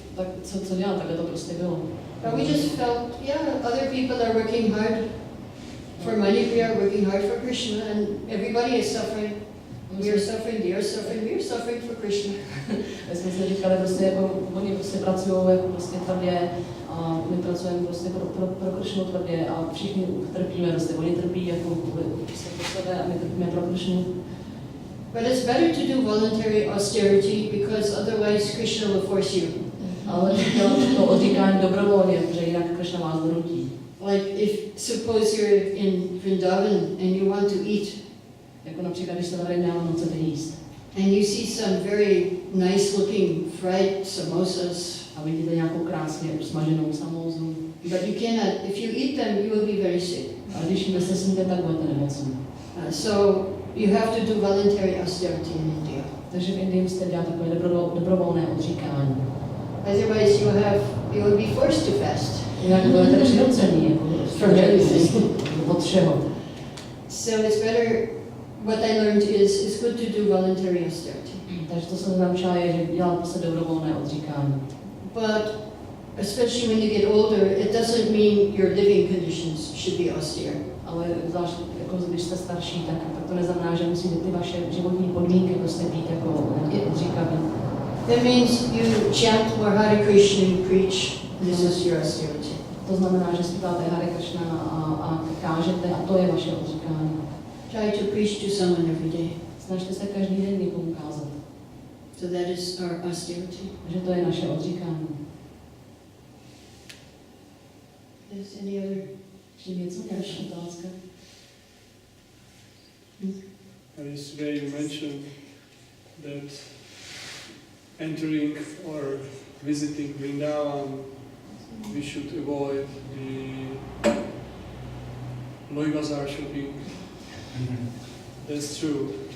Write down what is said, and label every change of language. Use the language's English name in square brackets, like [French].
[Czech] Tak co dělat, takhle to prostě bylo. [English] But we just felt, other people are working hard for money. We are working hard for Krishna, and everybody is suffering. We are suffering, they are suffering, we are suffering for Krishna. [Czech] My jsme si říkali, prostě jako, oni prostě pracují jako prostě tvrdě a my pracujeme prostě pro Krishnu tvrdě a všichni trpíme, prostě oni trpí jako prostě pro sebe a my trpíme pro Krishnu. [English] But it's better to do voluntary austerity because otherwise Krishna will force you. [Czech] Ale to odříkání dobrovolně, protože jinak Krishna vás donutí. [English] Like if suppose you're in Vrindavan and you want to eat. [Czech] Jako například, když se na Harinam chcete jíst. [English] And you see some very nice looking fried samosas. [Czech] A vidíte nějakou krásně usmaženou samózu. [English] But you cannot, if you eat them, you will be very sick. [Czech] A když jim se sníte, tak budete nemocní. [English] So you have to do voluntary austerity in India. [Czech] Takže v Indii musíte dělat takové dobrovolné odříkání. [English] Otherwise you will be forced to fast. [Czech] Jinak budete přinucení, jako [English] from everything. [Czech] Od všeho. [English] So it's better, what I learned is it's good to do voluntary austerity. [Czech] Takže to jsem naučila je, že dělat prostě dobrovolné odříkání. [English] But especially when you get older, it doesn't mean your living conditions should be austere. [Czech] Ale zvlášť jako když jste starší, tak to neznamená, že musí ty vaše životní podmínky prostě být jako odříkavé. [English] That means you chant more Hare Krishna, you preach. This is your austerity. [Czech] To znamená, že zpíváte Hare Krishna a kážete a to je vaše odříkání. [English] Try to preach to someone every day. [Czech] Snažte se každý den někomu kázat. [English] So that is our austerity. [Czech] Takže to je naše odříkání. [English] Is any other? [Czech] Ještě něco, další otázka? [English] Yesterday you mentioned that entering or visiting Vrindavan, we should avoid the Loy Bazaar shopping. That's true.